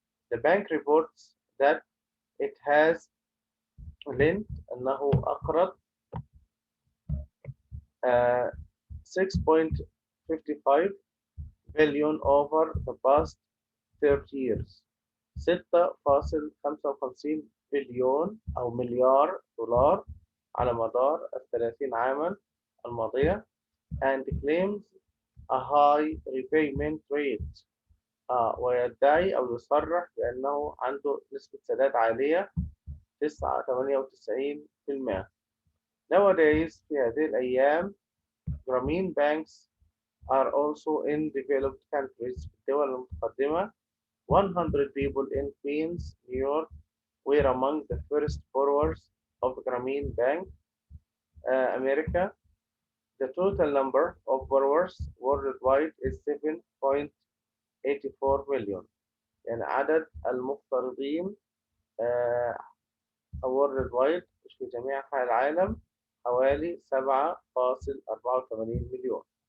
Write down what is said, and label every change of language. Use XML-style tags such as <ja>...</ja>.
<en>The bank reports that it has lent</en> <ar>أنه أقرض</ar> <en>6.55 billion over the past 30 years.</en> <ar>6.55 بليون أو مليار دولار على مدار 30 عاما الماضية</ar> <en>and claims a high repayment rate.</en> <ar>ويدعي أو يصرح بأنه عنده نسبة سداد عالية 98%.</ar> <en>Nowadays,</en> <ar>في هذه الأيام,</ar> <en>Grameen banks are also in developed countries.</en> <ar>في الدول المتقدمة,</ar> <en>100 people in Queens, New York, were among the first borrowers of Grameen Bank, America. The total number of borrowers worldwide is 7.84 million.</en> <ar>يعني عدد المقترضين worldwide في جميع أنحاء العالم حوالي 7.84 مليون.</ar>